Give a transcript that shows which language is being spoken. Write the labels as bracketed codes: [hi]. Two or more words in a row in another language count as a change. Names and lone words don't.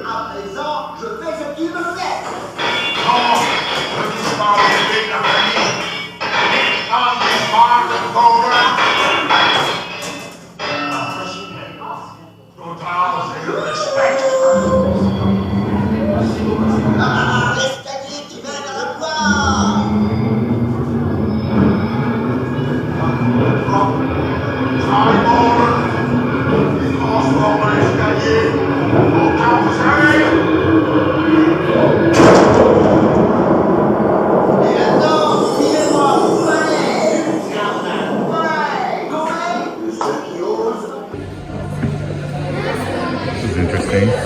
[fr] À présent, je fais ce qu'il me fait. Non, [nl] het is maar een beetje verliefd. Niet aan die paarden komen. Totaal geen respect. [fr] L'escalier qui mène à la gloire. Transforme l'escalier au carrousel. Et maintenant, suivez-moi, allez. Allez, ceux qui osent. [en] This is interesting.